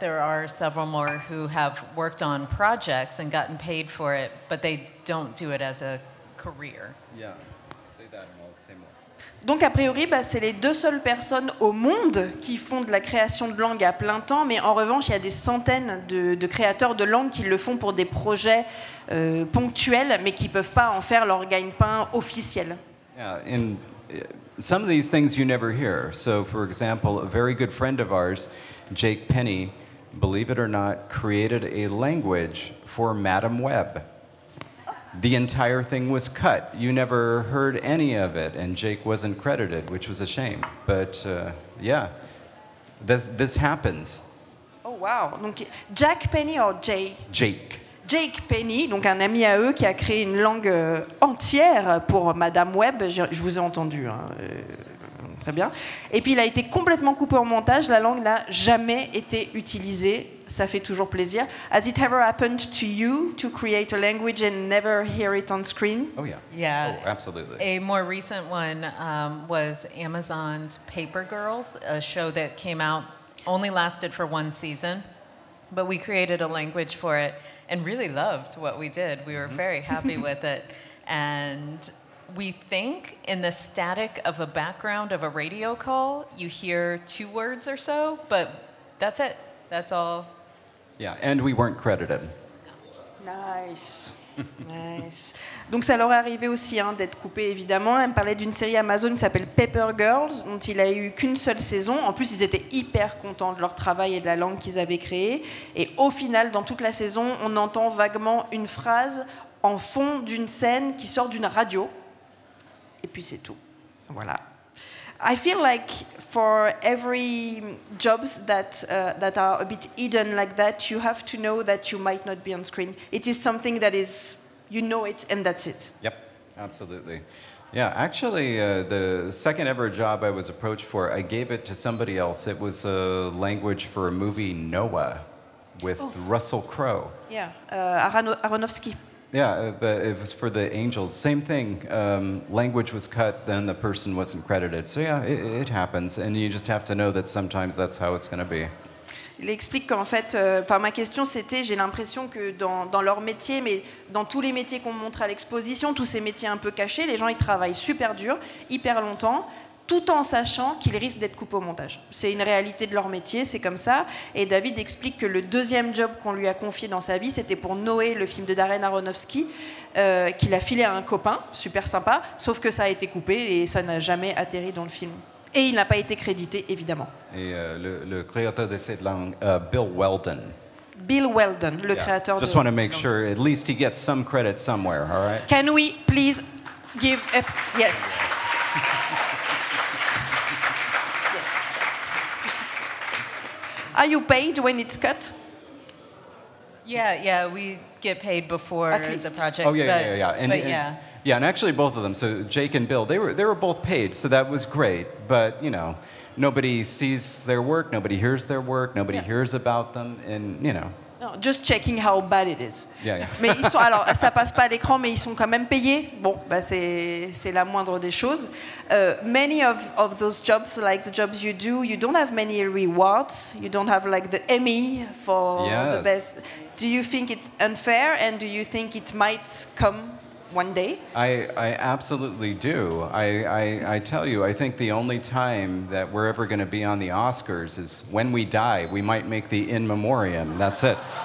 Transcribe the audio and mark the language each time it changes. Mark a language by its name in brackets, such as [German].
[English] There are several more who have worked on projects and gotten paid for it, but they don't do it as a career. Yeah, say that and I'll say more. [French] Donc a priori, c'est les deux seules personnes au monde qui font de la création de langues à plein temps, mais en revanche, il y a des centaines de créateurs de langues qui le font pour des projets ponctuels, mais qui ne peuvent pas en faire leur gagne-pain officiel. [English] Yeah, and some of these things you never hear. So, for example, a very good friend of ours, Jake Penny, believe it or not, created a language for Madame Web. The entire thing was cut. You never heard any of it, and Jake wasn't credited, which was a shame. But yeah, this happens. Oh wow! [French] Donc Jack Penny ou Jay? [English] Jake. [French] Jake Penny, donc un ami à eux qui a créé une langue entière pour Madame Web. Je vous ai entendu, hein, très bien. Et puis il a été complètement coupé en montage. La langue n'a jamais été utilisée. Ça fait toujours plaisir. [English] Has it ever happened to you to create a language and never hear it on screen? Oh yeah. Yeah. Oh, absolutely. A more recent one was Amazon's Paper Girls, a show that came out, only lasted for one season, but we created a language for it and really loved what we did. We were very happy with it. And we think in the static of a background of a radio call, you hear 2 words or so, but that's it. That's all. Yeah, and we weren't credited. Nice. Nice. [French] Donc ça leur est arrivé aussi d'être coupé évidemment. Elle me parlait d'une série Amazon qui s'appelle Paper Girls, dont il a eu qu'une seule saison. En plus, ils étaient hyper contents de leur travail et de la langue qu'ils avaient créée. Et au final, dans toute la saison, on entend vaguement une phrase en fond d'une scène qui sort d'une radio. Et puis c'est tout. Voilà. [English] I feel like for every jobs that are a bit hidden like that, you have to know that you might not be on screen. It is something that is, you know it, and that's it. Yep, absolutely. Yeah, actually, the second ever job I was approached for, I gave it to somebody else. It was a language for a movie, Noah, with Russell Crowe. Yeah, Aronofsky. Yeah, but it was for the Angels. Same thing. Language was cut, then the person wasn't credited. So yeah, it happens, and you just have to know that sometimes that's how it's going to be. [French] Il explique qu'en fait, ma question c'était, j'ai l'impression que dans leur métier, mais dans tous les métiers qu'on montre à l'exposition, tous ces métiers un peu cachés, les gens ils travaillent super dur, hyper longtemps, tout en sachant qu'ils risquent d'être coupés au montage. C'est une réalité de leur métier, c'est comme ça. Et David explique que le deuxième job qu'on lui a confié dans sa vie, c'était pour Noé, le film de Darren Aronofsky, qu'il a filé à un copain, super sympa, sauf que ça a été coupé et ça n'a jamais atterri dans le film. Et il n'a pas été crédité, évidemment. Et le créateur de cette langue, Bill Weldon. Bill Weldon, le créateur de... [English] Just want to make sure at least he gets some credit somewhere, all right? Can we please give a... Yes. Are you paid when it's cut? Yeah, we get paid before the project. Oh yeah. And actually both of them. So Jake and Bill, they were both paid, so that was great. But you know, nobody sees their work, nobody hears their work, nobody hears about them, and you know. No, just checking how bad it is. Yeah. [French] Mais ils sont, alors ça passe pas à l'écran, mais ils sont quand même payés. Bon, c'est la moindre des choses. [English] Many of those jobs, like the jobs you do, you don't have many rewards. You don't have like the Emmy for the best. Do you think it's unfair, and do you think it might come one day? I absolutely do. I tell you, I think the only time that we're ever going to be on the Oscars is when we die. We might make the in memoriam. That's it.